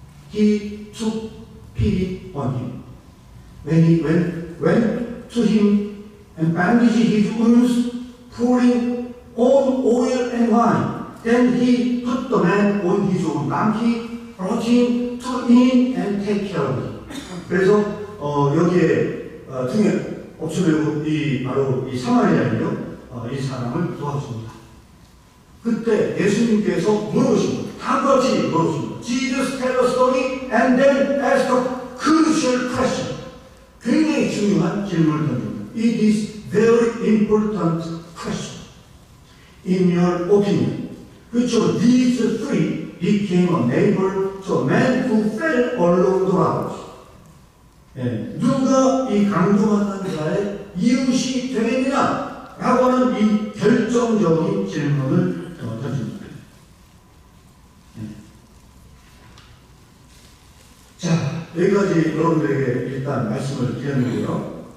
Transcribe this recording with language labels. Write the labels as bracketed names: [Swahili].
[English] He took pity on him. When he went to him and bandaged his wounds, pouring on oil and wine. Then he put the man on his own donkey, brought him to inn and take care of him. [Korean] 그래서 여기에 등에 엎쳐매고 바로 이 사마리아인요, 이 사람을 도와줍니다. 그때 예수님께서 물어보십니다. 다음같이 물어보십니다. [English] Jesus tell a story and then ask a crucial question. [Korean] 굉장히 중요한 질문을 던집니다. [English] It is very important question. In your opinion, which of these three became a neighbor to a man who fell along the robbers? [Korean] 누가 이 강도만난 자의 이웃이 되겠느냐? 라고 하는 이 결정적인 질문을 던집니다. 자, 여기까지 여러분들에게 일단 말씀을 드렸는데요.